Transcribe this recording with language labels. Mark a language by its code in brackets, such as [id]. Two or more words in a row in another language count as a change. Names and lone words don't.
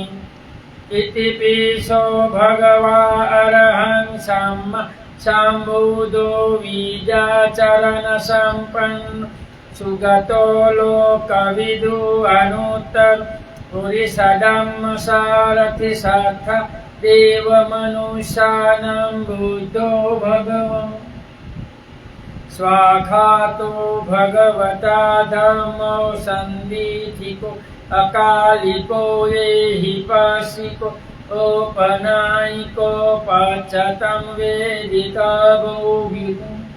[pi] इतिपिसो भगवा अरहं सम्मा सम्बुद्धो विद्याचरण संपन्न सुगतो लोकविदु अनुत्तर पुरुषधम्म सारथि साक्षा देव मनुष्याणां बुद्धो भगवान्। स्वाखातो भगवता धम्मो सन्दिथिको अकालिको एहिपासिको औपनायिको पश्चातं वेदितव्यो विभुः।